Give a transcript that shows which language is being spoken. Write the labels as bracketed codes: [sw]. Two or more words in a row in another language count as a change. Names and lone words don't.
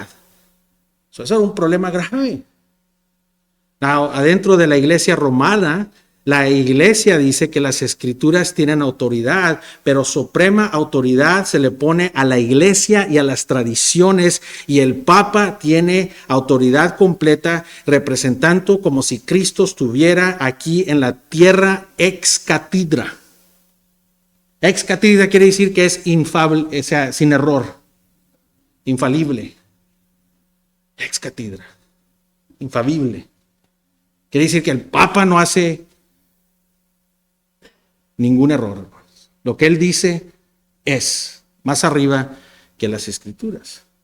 [es] Eso era un problema grave. Adentro de la iglesia romana, la iglesia dice que las escrituras tienen autoridad, pero suprema autoridad se le pone a la iglesia y a las tradiciones, y el Papa tiene autoridad completa, representando como si Cristo estuviera aquí en la tierra [la] ex cathedra. Ex cathedra [es] quiere decir que es infalible, o sea, sin error, infalible. [la] Ex cathedra, infalible. [es] Quiere decir que el Papa no hace ningún error. Lo que él dice es más arriba que las escrituras.